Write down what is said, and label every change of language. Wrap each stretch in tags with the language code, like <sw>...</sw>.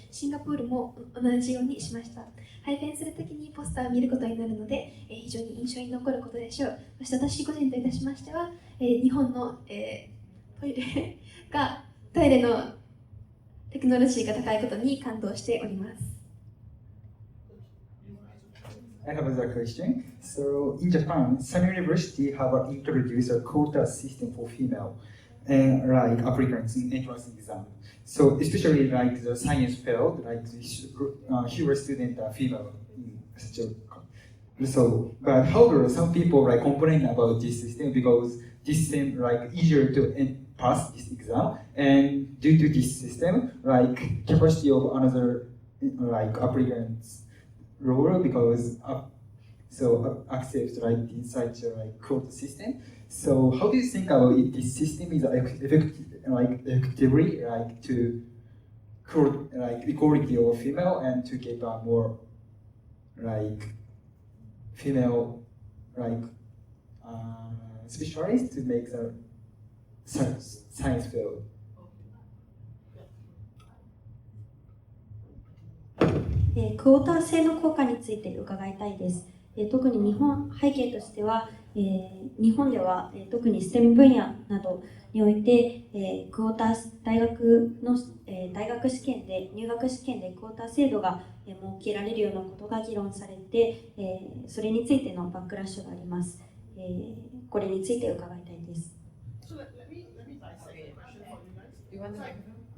<ja>シンガポールも同じようにしました。配膳するときにポスターを見ることになるので、非常に印象に残ることでしょう。そして私個人といたしましては、日本の、トイレのテクノロジーが高いことに感動しております。</ja> <en>I have another question. So in Japan, some universities have introduced a quota system for female like applicants in entrance exam. So especially like the science field, like fewer students are female in such a. So, but however, some people like complain about this system because this seems like easier to pass this exam, and due to this system, like capacity of another like applicants lower because accept like this such like quota system. So how do you think about it? This system is effectively like to like equality of female and to get a more like female like specialists to make the science field.</en> <ja>クォーター制の効果について伺いたいです。特に背景としては、日本では、特に STEM 分野などにおいて、クォーター大学試験で入学試験でクォーター制度が設けられるようなことが議論されて、それについてのバックラッシュがあります。これについて伺いたいです。</ja> <en>So let me dissect the question for you guys. You want the microphone?</en>